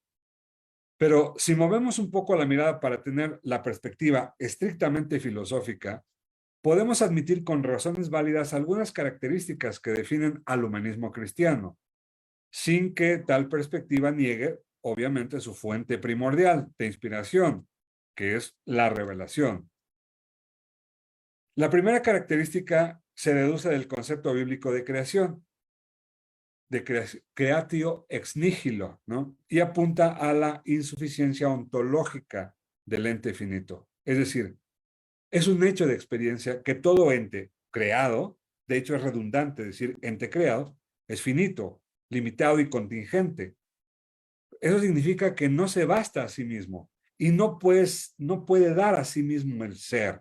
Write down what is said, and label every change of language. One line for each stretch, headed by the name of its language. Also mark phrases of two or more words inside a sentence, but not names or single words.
Spanish: Pero si movemos un poco la mirada para tener la perspectiva estrictamente filosófica, podemos admitir con razones válidas algunas características que definen al humanismo cristiano, sin que tal perspectiva niegue, obviamente, su fuente primordial de inspiración, que es la revelación. La primera característica se deduce del concepto bíblico de creación, de
Latin: creatio ex nihilo,
Spanish: ¿no? Y apunta a la insuficiencia ontológica del ente finito. Es decir, es un hecho de experiencia que todo ente creado, de hecho es redundante decir ente creado, es finito, limitado y contingente. Eso significa que no se basta a sí mismo y no puede dar a sí mismo el ser.